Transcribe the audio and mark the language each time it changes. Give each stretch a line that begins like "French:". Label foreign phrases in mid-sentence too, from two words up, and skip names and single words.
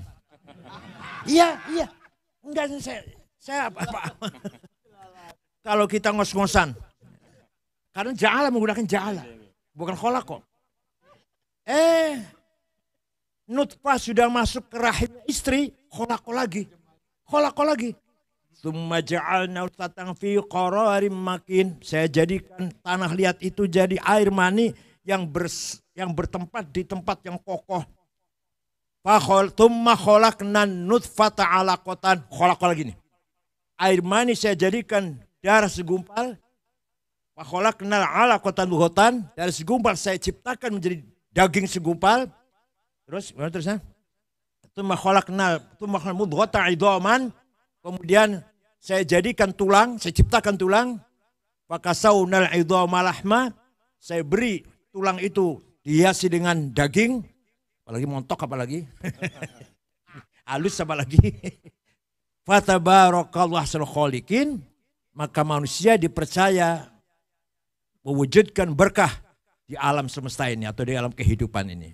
Indonesian: Iya. Enggak, saya apa. Kalau kita ngos-ngosan. Karena ja'ala menggunakan ja'ala. Bukan khalaqa. Nutfah sudah masuk ke rahim istri, khalaqa lagi.
Arabic: Tsumma ja'alna nutfatan fi qararin makin.
Indonesian: Saya jadikan tanah liat itu jadi air mani yang bertempat di tempat yang kokoh.
Arabic: Tsumma khalaqnan nutfata 'alaqatan.
Indonesian: Khalaqa lagi nih. Air mani saya jadikan darah segumpal.
Arabic: Fa khalaqnal 'alaqatan mudghatan.
Indonesian: Dari segumpal saya ciptakan menjadi daging segumpal. Terus gimana terusnya?
Arabic: Tsumma khalaqnal mudghatan 'idhaman.
Indonesian: Kemudian saya jadikan tulang, saya ciptakan tulang.
Arabic: Fa kasawnal 'idhama lahma.
Indonesian: Saya beri tulang itu dihiasi dengan daging. Apalagi montok apalagi. Halus apalagi.
Arabic: Fatabarakallahu ahsanul khaliqin.
Indonesian: Maka manusia dipercaya mewujudkan berkah di alam semesta ini atau di alam kehidupan ini.